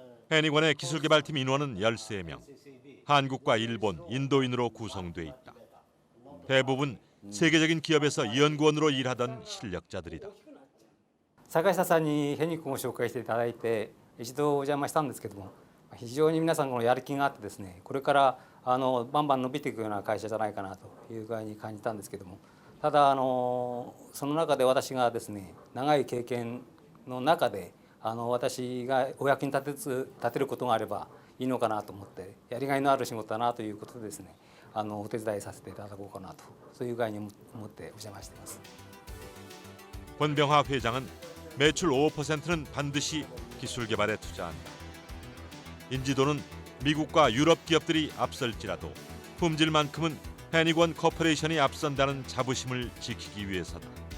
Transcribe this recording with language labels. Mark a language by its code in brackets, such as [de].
[ko] 해니권의 기술개발팀 인원은 13명. 한국과 일본, 인도인으로 구성돼 있다. 대부분 세계적인 기업에서 연구원으로 일하던 실력자들이다. [ja] 坂下さんにヘニ君を紹介していただいて一度お邪魔したんですけども、非常に皆さんのやる気があってですね、これからバンバン伸びていくような会社じゃないかなという具合に感じたんですけども、ただその中で私がですね、長い経験の中で私がお役に立てることがあればいいのかなと思って、やりがいのある仕事だなということでですね、お手伝いさせていただこうかなと、そういう具合に思ってお邪魔しています。 [ko] 권병하 회장은 매출 5%는 반드시 기술 개발에 투자한다. 인지도는 미국과 유럽 기업들이 앞설지라도 품질만큼은 해니건 코퍼레이션이 앞선다는 자부심을 지키기 위해서다.